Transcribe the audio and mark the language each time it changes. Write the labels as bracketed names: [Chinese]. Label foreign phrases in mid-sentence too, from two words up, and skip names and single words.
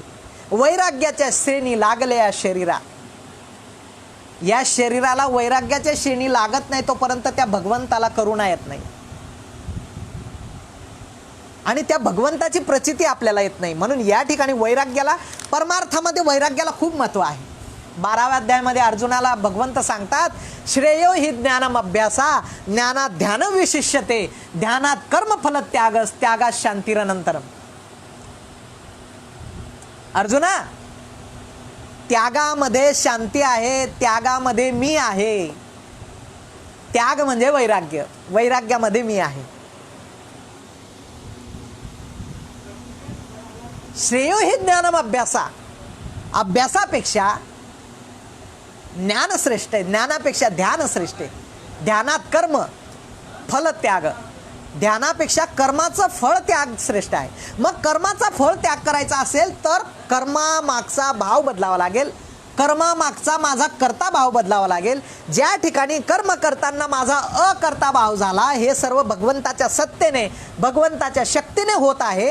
[Marathi] वैराग्याच्या श्रेणी लागल्या शरीरा, या शरीराला वैराग्याच्या श्रेणी लागत नाही तोपर्यंत त्या भगवंताला करुणा येत नाही आणि त्या भगवंताची प्रचिती आपल्याला येत नाही. म्हणून या ठिकाणी वैराग्याला, परमार्थामध्ये वैराग्याला खूप महत्त्व आहे. 12व्या अध्यायामध्ये अर्जुनाला भगवंत सांगतात, [Sanskrit] श्रेयो हि ज्ञानम अभ्यासा ज्ञानात ध्यान विशिष्यते ध्यानात कर्मफल त्यागस त्यागात शांतिरनंतरम. [Marathi] अर्जुना, त्यागामध्ये शांती आहे, त्यागामध्ये मी आहे. त्याग म्हणजे वैराग्य, वैराग्यामध्ये मी आहे. [Sanskrit] श्रेयो हि ज्ञानम अभ्यासा, [Marathi] अभ्यासापेक्षा ज्ञान श्रेष्ठ आहे, ज्ञानापेक्षा ध्यान श्रेष्ठ आहे. [Sanskrit] ध्यानात कर्म फल त्याग, [Marathi] ध्यानापेक्षा कर्माचं फळ त्याग श्रेष्ठ आहे. मग कर्माचा फळ त्याग करायचा असेल तर कर्मामागचा भाव बदलावा लागेल. कर्मामागचा माझा कर्ता भाव बदलावा लागेल. ज्या ठिकाणी कर्म करताना माझा अकर्ता भाव झाला, हे सर्व भगवंताच्या सत्तेने, भगवंताच्या शक्तीने होत आहे.